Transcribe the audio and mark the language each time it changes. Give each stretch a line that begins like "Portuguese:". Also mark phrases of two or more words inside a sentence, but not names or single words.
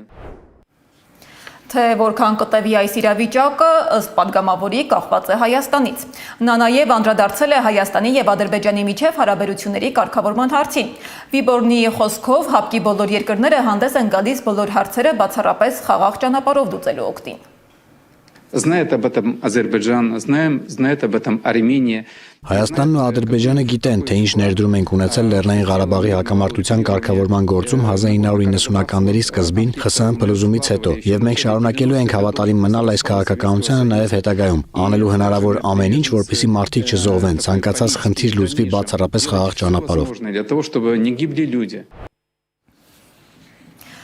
Armenian: Թե որքան կտևի այս իրավիճակը, ըստ падգամավորի կախված է Հայաստանից։ Նա նաև անդրադարձել է Հայաստանի եւ Ադրբեջանի միջև հարաբերությունների կարգավորման հարցին։ Վիբորնի խոսքով ՀԱՊԿ-ի բոլոր երկրները հանդես են գալիս բոլոր հարցերը բացառապես խաղաղ ճանապարհով լուծելու օգտին։
Russian: Знает об этом Азербайджан, знает об этом Армения.
Armenian: Հայաստանն ու Ադրբեջանը գիտեն, թե ինչ ներդրում ենք ունեցել Լեռնային Ղարաբաղի հակամարտության կարգավորման գործում 1990-ականների սկզբին ԽՍՀՄ փլուզումից հետո, եւ մենք շարունակելու ենք հավատարիմ մնալ այս քաղաքականությանը նաեւ հետագայում, անելու հնարավոր ամեն ինչ, որպեսզի մարդիկ չզոհվեն, ցանկացած խնդիր լուծվի բացառապես խաղաղ ճանապարհով։